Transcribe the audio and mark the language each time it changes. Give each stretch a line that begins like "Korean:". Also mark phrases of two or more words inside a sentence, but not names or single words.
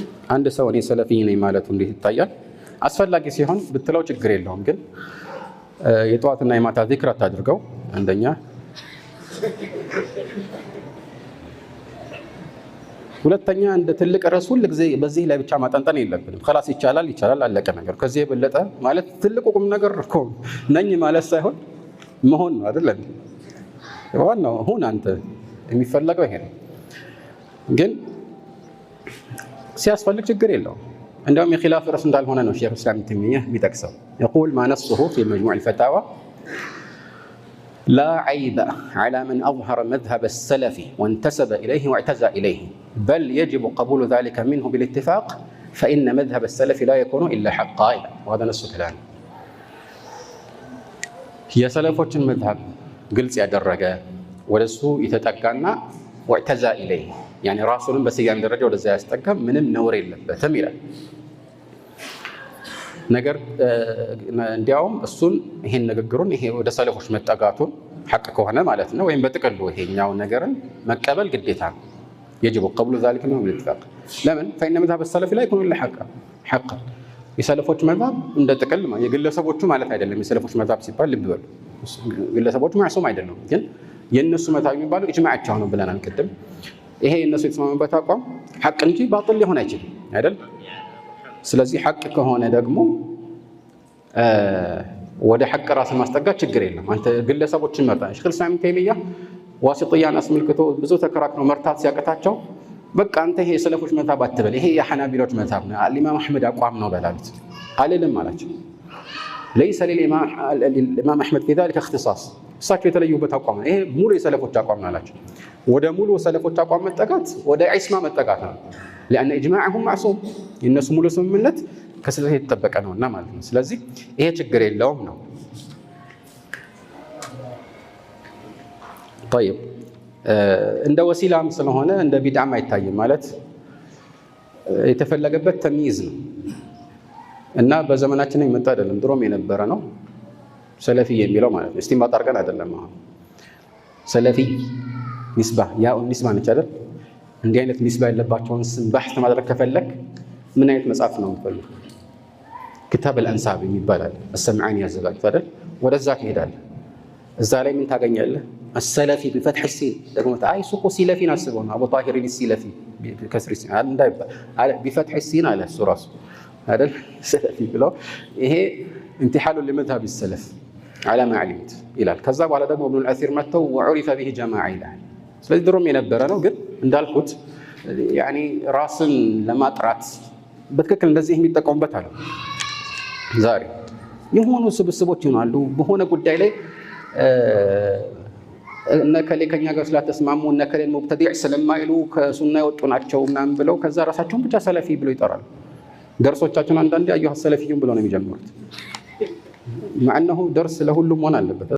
Amharic: አንድ ሰው እኔ ሰለፊ ነኝ ማለቱ እንዴት ይታያል? አስፈላጊ ሲሆን ብትለው ችግር የለውም። ግን የጠዋትና የማታ ዚክር አታድርገው። አንደኛ ሁለተኛ እንደ ትልቅ ርዕስ ሁል ጊዜ በዚህ ላይ ብቻ ማጠንጠን የለብንም። خلاص ይቻላል አለቀ ነገር። ከዚህ የበለጠ ማለት ትልቁ ቁም ነገር እኮ ነኝ ማለት ሳይሆን መሆን ነው አይደል? ዋናው ሁን አንተ የሚፈለገው ይሄ ነው። ግን ሲያስፈልግ ችግር የለውም። እንደውም የኺላፍ ርዕስ እንዳልሆነ ነው ሼኽ ኢስላም ተይሚያ የሚጠቅሰው።
Arabic: يقول ما نصه في مجموع الفتاوى لا عيب على من أظهر مذهب السلف وانتسب إليه واعتزى إليه بل يجب قبول ذلك منه بالاتفاق فإن مذهب السلف لا يكون إلا حقا وهذا نص كلامه. يا سلفوች المذهب
Amharic: ግልጽ ያደረገ ወደሱ የተጠጋና
Arabic: واعتزى إليه يعني
Amharic: ራሱንም በስያሜ ደረጃ ወደዛ ያስጠጋ ምንም ነውር የለበትም ይላል። ነገር እንዲያውም እሱን ይሄን ንግግሩን ይሄ ወደ ሰለፎች መጠጋቱን ሐቅ ከሆነ ማለት ነው ወይም በጥቅሉ ይሄኛው ነገርን መቀበል ግዴታ ነው።
Arabic: يجب قبول ذلك منهم بالاتفاق
Amharic: ለምን
Arabic: فإن مذهب السلف لا يكون إلا حقا
Amharic: የሰለፎች መذهب እንደ ጥቅል የግለሰቦቹ ማለት አይደለም። የሰለፎች መذهب ሲባል ልብ በሉ ግለሰቦቹ ማዕሱም አይደለም። ግን የነሱ መذهب የሚባለው ኢጅማዓቸው ነው ብለናል ቅድም። ይሄ የነሱ የተስማሙበት አቋም ሐቅ እንጂ ባጥል ሊሆን አይችልም አይደል? ስለዚህ ሐቅ ከሆነ ደግሞ ወደ ሐቅ ራስን ማስጠጋት ችግር የለም። አንተ ግለሰቦችን መርጣ ሼኽ ኢስላም ተይሚያ ዋሲጥያን አስመልክቶ ብዙ ተከራክረው መርታት ሲያቀታቸው በቃ አንተ ይሄ የሰለፎች መذهب አትበል፣ ይሄ የሐናቢሎች መذهب ነው፣ ኢማም አህመድ አቋም ነው በላሉት። አልልም አላቸው።
Arabic: ليس للإمام أحمد في ذلك اختصاص
Amharic: እሳቸው የተለዩበት አቋም ነው። ይሄ ሙሉ የሰለፎች አቋም ነው አላቸው። ወደ ሙሉ ሰለፎች አቋም መጠጋት ወደ ዒስማ መጠጋት ነው።
Arabic: لأن إجماعهم معصوم
Amharic: የነሱ ሙሉ ስምምነት ከስህተት የተጠበቀ ነውና ማለት ነው። ስለዚህ ይሄ ችግር የለውም ነው። طيب እንደ ወሲላም ስለሆነ እንደ ቢድዓም አይታይም ማለት የተፈለገበት ተምይዝ ነው እና በዘመናችን የመጣ አይደለም፣ ድሮም የነበረ ነው። ሰለፊ የሚለው ማለት ነው እስቲንባጥ አድርገን አይደለም። አሁን ሰለፊ ኒስባ ያው ኒስባ ነች አይደል? እንዲህ አይነት ኒስባ ያለባቸውን ስም በሕት ማድረግ ከፈለክ ምን አይነት መጽሐፍ ነው የምትፈልገው? ኪታብ አልአንሳብ የሚባል አለ፣ አሰምዓኒ ያዘጋጁት አይደል? ወደዛ ትሄዳለህ። እዛ ላይ ምን ታገኛለህ?
Arabic: السلفي بفتح السين
Amharic: ደግሞ አይ ሱቁ ሲለፊን አስበው ነው አቡ ጣሂር ሲለፊ በከስር ሲን እንዳይባል
Arabic: بفتح السين
Amharic: አለ እሱ ራሱ አይደል ሰለፊ ብለው ይሄ
Arabic: انتحال لمذهب السلف على ما علمت
Amharic: ይላል። ከዛ በኋላ ደግሞ ابن الاثير መተው
Arabic: وعرف به جماعه
Amharic: ይላል። ስለዚህ ድሮም የነበረ ነው። ግን እንዳልኩት ያኒ ራስን ለማጥራት በትክክል እንደዚህ የሚጠቀሙበት አለ። ዛሬ የሆኑ ስብስቦች ይሆናሉ በሆነ ጉዳይ ላይ እነከሌ ከኛ ጋር ስላተስማሙ እነከሌን ሙብተዲዕ ስለማይሉ ከሱና የወጡ ናቸው ምናምን ብለው ከዛ ራሳቸውን ብቻ ሰለፊ ብለው ይጠራሉ። ደርሶቻቸውን አንዳንዴ
Arabic: أيها السلفيون
Amharic: ብለው ነው የሚጀምሩት። ማዕነሁ ደርስ ለሁሉም መሆን አለበት።